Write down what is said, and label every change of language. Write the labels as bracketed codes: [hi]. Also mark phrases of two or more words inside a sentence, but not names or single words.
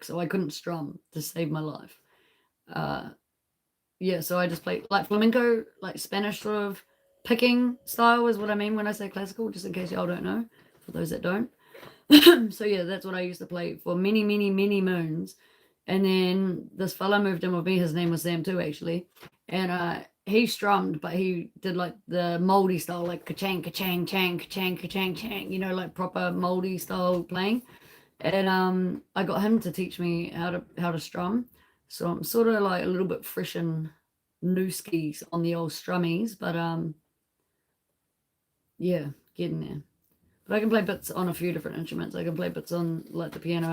[en] So I couldn't strum to save my life. Yeah, so I just played like flamenco, like Spanish sort of picking style is what I mean when I say classical, just in case y'all don't know, for those that don't. So yeah, that's what I used to play for many, many, many moons. And then this fella moved in with me. His name was Sam too, actually. And he strummed, but he did like the moldy style, like ka-chang, ka-chang, chang, ka-chang, ka-chang, chang, you know, like proper moldy style playing. And I got him to teach me how to strum. So I'm sort of like a little bit fresh and new skis on the old strummies, but yeah, getting there. But I can play bits on a few different instruments. I can play bits on like the piano.